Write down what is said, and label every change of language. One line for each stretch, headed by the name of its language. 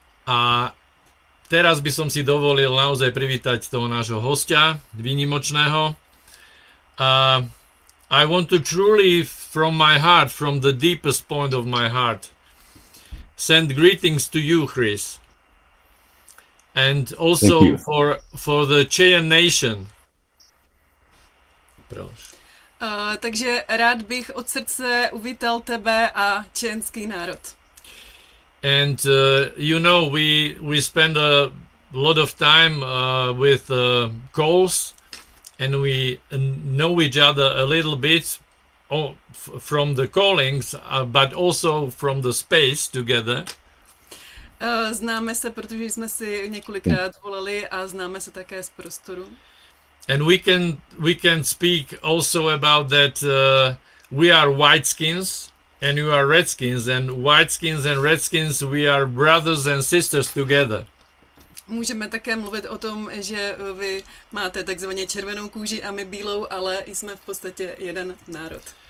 Slovak: A teraz by som si dovolil naozaj privítať toho nášho hostia, výnimočného.
English: I want to truly from my heart, from the deepest point of my heart, send greetings to you, Chris. And also for the Cheyenne Nation.
Czech: Takže rád bych od srdce uvítal tebe a čenský národ.
English: And you know, we spend a lot of time with calls, and we know each other a little bit from the callings, but also from the space together.
Czech: Známe se, protože jsme si několikrát volali, a známe se také z prostoru.
English: And we can speak also about that we are white skins. And you are redskins, and white skins and redskins, we are brothers and sisters together.
Czech: Můžeme také mluvit o tom, že vy máte takzvaně červenou kůži a my bílou, ale jsme v podstatě jeden národ.